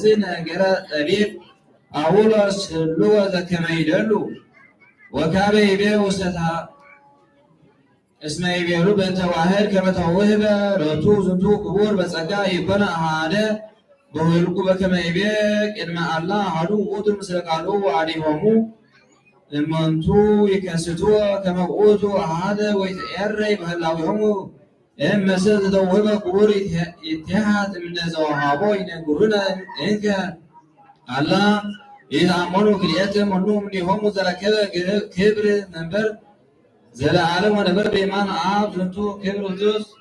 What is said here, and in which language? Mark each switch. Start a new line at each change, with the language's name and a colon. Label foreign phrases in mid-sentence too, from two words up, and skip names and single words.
Geez: ነገረ ጠቢብ ጳውሎስ ህልዎ ዘከመ ይደሉ ወካበ ይቤ ውስተ እስመ ይቤሉ በእንተ ዋሕድ ከመ ተውህበ ሎቱ ዝንቱ ክቡር በጸጋ ይኮነ አሐደ በወልቁ በከመ ይቤ ቅድመ አላ አሐዱ ውእቱ ምስለ ቃልኡ ወአዲሆሙ እመንቱ ይከስትዎ ከመ ውእቱ አሐደ ወይትዔረይ በህላዌሆሙ እመሰ ዘተውህበ ክቡር ይትሐት እምነ ዘወሃቦ ይነግሩነ እንከ አላ ይትአመኑ ክልኤተ መኑ እምኔሆሙ ዘረከበ ክብር መንበር ዘለዓለም ወነበረ በየማነ አብ ዝንቱ ክብር ቅዱስ